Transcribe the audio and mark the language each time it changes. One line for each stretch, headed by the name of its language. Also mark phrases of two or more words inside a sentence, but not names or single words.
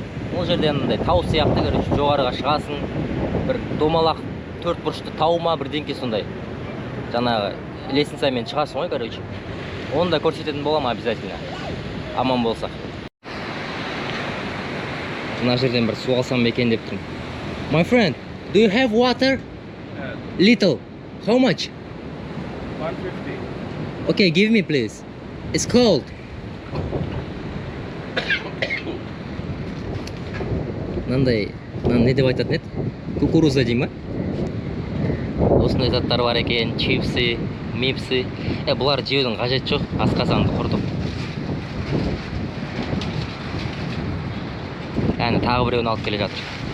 Kazakh: Ол жерде андай тау сияқты, короче, жоғарыға шығасың. Бір домалақ 4 бұрышты тау ма, бірдеңке сондай. Жаңағы лестницамен шығасың ғой, короче. Оны да көрсететін боламын обязательно. Аман болсақ. Мына жерден бір су алсам екен деп тұрмын.
English: My friend, do you have water? Little. How much? 150. Okay, give me please. It's cold.
Kazakh: Мынандай, не деп айтатын еді? Кукуруза дей ма? Осындай заттар бар екен, чипсы, мипсы. Бұлар жеудің қажет жоқ, асқазанды құрдық. Әні тағы біреуін алып келе жатыр.